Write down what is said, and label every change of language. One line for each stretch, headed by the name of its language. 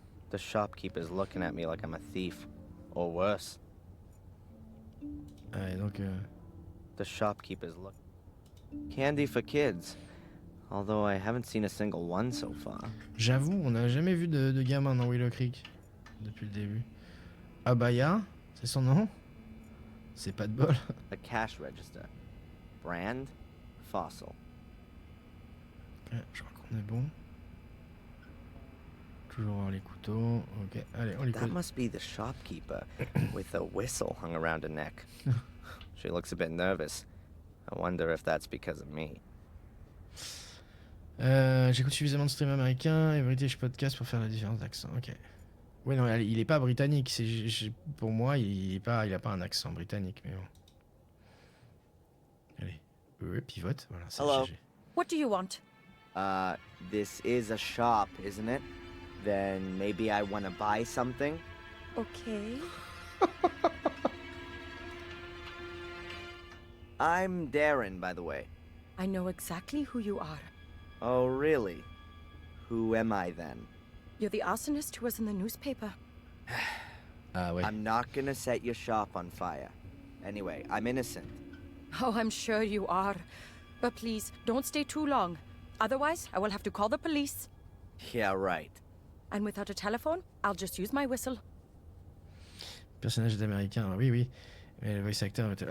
English: The shopkeeper's looking at me like I'm a thief. Or worse.
French: Et donc...
English: The shopkeeper's look. Candy for kids. Although I haven't seen a single one so far.
French: J'avoue, on n'a jamais vu de gamin dans Willow Creek. Depuis le début. Abaya, c'est son nom? C'est pas de bol.
English: A cash register. Brand, Fossil.
French: Ok, je crois qu'on est bon. Toujours avoir les couteaux. Ok, allez, on lui
English: That
French: pose.
English: must be the shopkeeper with a whistle hung around her neck. She looks a bit nervous. I wonder if that's because of me.
French: J'écoute suffisamment de stream américain et
English: British podcast
French: pour faire la différence d'accent. Ok. Ouais, non, il est pas britannique. Pour moi, il a pas un accent britannique, mais bon. Allez, pivote. Voilà, c'est
English: Hello. GG. What do you want? This is a shop, isn't it? Then maybe I want to buy something. Okay. I'm Darren, by the way. I know exactly who you are. Oh, really? Who am I then? You're the arsonist who was in the newspaper.
French: Ah ouais.
English: I'm not gonna set your shop on fire. Anyway, I'm innocent. Oh, I'm sure you are. But please, don't stay too long. Otherwise, I will have to call the police. Yeah, right. And without a telephone, I'll just use my whistle.
French: Personnage d'américain, oui, oui. Mais le voice actor était...